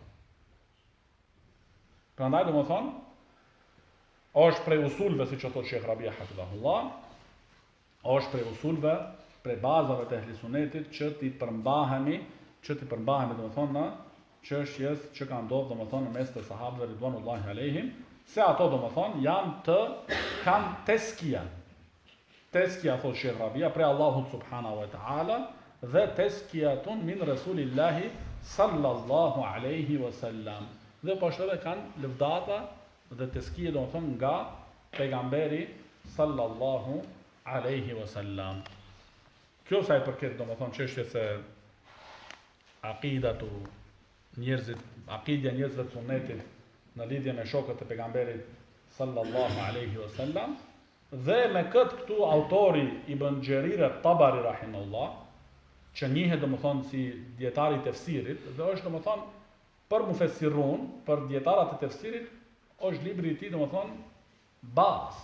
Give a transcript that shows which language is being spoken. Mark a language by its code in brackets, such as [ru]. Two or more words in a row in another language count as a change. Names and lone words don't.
[sq] Prandaj do më thonë, është prej usulve, si që thotë Sheikh Rabia Hafidhahullah, është prej usulve, prej bazave të ehli sunetit që ti përmbahemi do më thonë në çështjes që kanë ndodhur domethënë në mes të sahabëve [ar] رضوان الله عليهم, [sq] se ato domethënë janë kanë teskia. Teskia thotë Sheikh Rabia prej Allahut [ar] سبحانه وتعالى [sq] dhe [ar] تزكية من رسول الله صلى الله عليه وسلم. [sq] Dhe po ashtu edhe kanë lëvdata dhe teskia domethënë nga pejgamberi [ar] صلى الله عليه وسلم. [sq] Kjo sa i përket domethënë çështjes së aqidatu aqidja njerëzve të sunnetit në lidhje me shokët e pejgamberit [ar] صلى الله عليه وسلم, [sq] dhe me këtë këtu autori Ibn Xherir at-Tabari rahimahullah, që njihet domethënë si dietari i tefsirit, dhe është domethënë për mufessirun, për dietarët e tefsirit, është libri i tij domethënë bazë.